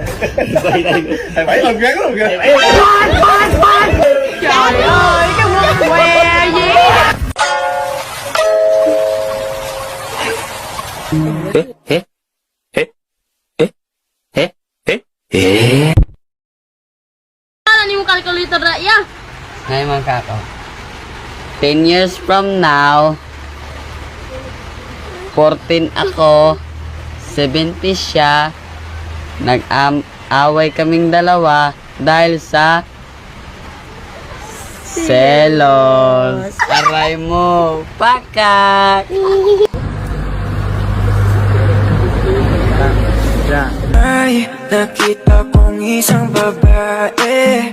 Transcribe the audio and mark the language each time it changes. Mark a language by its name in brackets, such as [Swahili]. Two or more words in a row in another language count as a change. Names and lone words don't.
[Vietnamese] Quay đây. Thầy bảy lần gắn luôn kìa. Trời ơi, cái món què gì? [Cebuano] Ano ni mo calculator ra iya? [Filipino] Ngayon mga kako. [English] 10 years from now, [Filipino] 14 ako, 70 siya, nag-away kaming dalawa dahil sa Selos. Aray mo. Pakat. Ay, nakita kong isang babae.